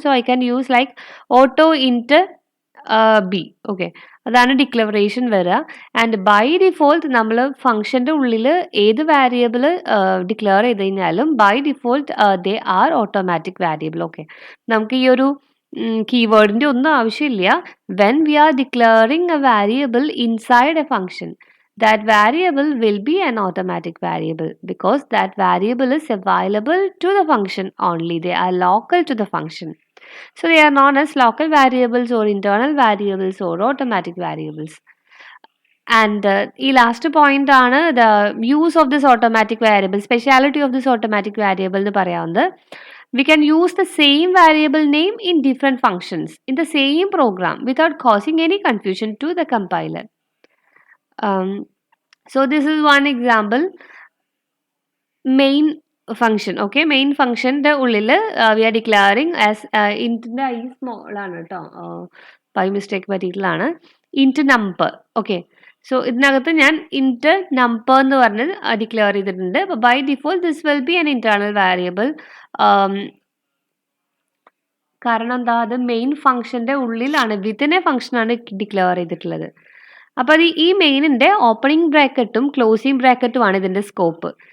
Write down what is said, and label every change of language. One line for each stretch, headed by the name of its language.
English: So I can use like auto int b.
Malayalam: Okay, അതാണ് declaration വരിക. And by default നമ്മൾ ഫംഗ്ഷൻ്റെ ഉള്ളിൽ ഏത് വാരിയബിൾ ഡിക്ലെയർ ചെയ്ത് കഴിഞ്ഞാലും
English: By default they are automatic variable.
Malayalam: Okay, നമുക്ക് ഈ ഒരു കീവേഡിൻ്റെ ഒന്നും ആവശ്യമില്ല.
English: When we are declaring a variable inside a function, that variable will be an automatic variable because that variable is available to the function only. They are local to the function. So they are known as local variables or internal variables or automatic variables. And the last point ആണ് the use of this automatic variable, speciality of this automatic variable
Malayalam: എന്ന് പറയാവുന്നത്.
English: We can use the same variable name in different functions in the same program without causing any confusion to the compiler. So this is one example. Main function. Okay, main function the ഉള്ളിൽ we are declaring as int I small
Malayalam: ആണ് കേട്ടോ,
English: by mistake പറ്റിയിട്ടുള്ളതാണ്, int number.
Malayalam: Okay, so ഇതിനകത്ത് ഞാൻ int number എന്ന് പറഞ്ഞ് declare ചെയ്തിട്ടുണ്ട്.
English: അപ്പോൾ by default this will be an internal variable.
Malayalam: കാരണം എന്താ, അത് മെയിൻ ഫംഗ്ഷൻ്റെ ഉള്ളിലാണ്, വിത്തിൻ എ ഫംഗ്ഷനാണ് ഡിക്ലെയർ ചെയ്തിട്ടുള്ളത്. അപ്പോൾ അത് ഈ മെയിനിൻ്റെ ഓപ്പണിംഗ് ബ്രാക്കറ്റും ക്ലോസിംഗ് ബ്രാക്കറ്റുമാണ് ഇതിൻ്റെ സ്കോപ്പ്.